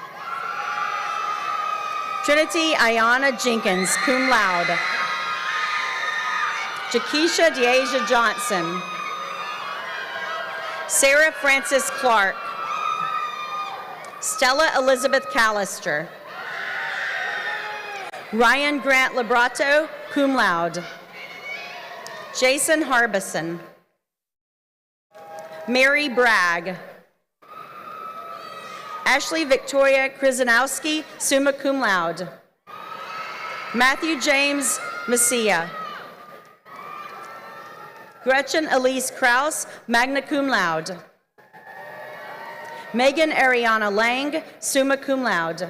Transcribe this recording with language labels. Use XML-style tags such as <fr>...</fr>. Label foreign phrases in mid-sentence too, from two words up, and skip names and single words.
<en>Trinity Ayana Jenkins,</en> <la>cum laude.</la> <en>Jakisha Deasia Johnson. Sarah Frances Clark. Stella Elizabeth Callister. Ryan Grant Labrato,</en> <la>cum laude.</la> <en>Jason Harbison. Mary Bragg. Ashley Victoria Krzyzanowski,</en> <la>summa cum laude.</la> <en>Matthew James Messia. Gretchen Elise Kraus,</en> <la>magna cum laude.</la> <en>Megan Ariana Lang,</en> <la>summa cum laude.</la>